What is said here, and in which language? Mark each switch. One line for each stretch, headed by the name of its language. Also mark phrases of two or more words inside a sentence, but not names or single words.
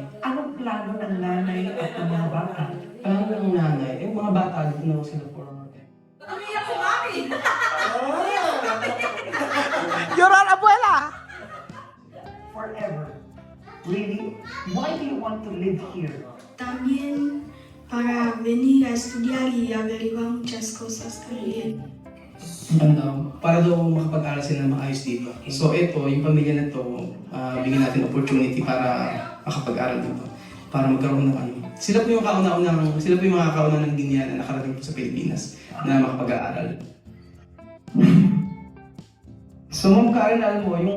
Filipino: Anong plano ng nanay at ng mga bata? Plano ng nanay, yung mga bata, dito na sila for
Spanish: Llorar, abuela!
English: Forever. Really? Why do you want to live here?
Spanish: También para venir a estudiar y averiguar muchas cosas también.
Filipino: Para daw makapag-aral sila ng maayos dito. So ito, yung pamilya na to, bigyan natin opportunity para makapag-aral dito. Para magkaroon ng ano. Sila po yung mga kauna ng Guinea na nakarating po sa Pilipinas na makapag-aaral. So, Ma'am Karen, alam mo, yung...